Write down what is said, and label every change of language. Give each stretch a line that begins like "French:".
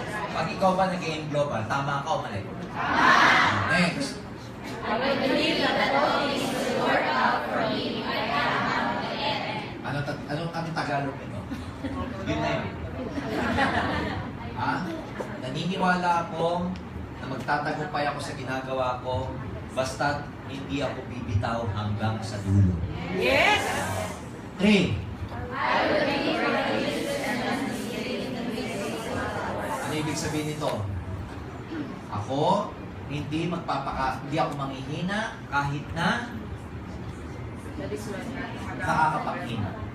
Filipino: Pag ikaw ba nag-aim global, tama ka o mali? Tama! Next.
English: I will believe that all things will work out for me if I have the end.
Filipino: Anong Tagalog nito? Yun na yun. Ha? Naniniwala ako na magtatagumpay ako sa ginagawa ko basta hindi ako bibitaw hanggang sa dulo.
English: Yes! 3. I will believe that Jesus and
Filipino: Ano ibig sabihin nito? Ako, hindi ako manghihina kahit na nakakapaghina.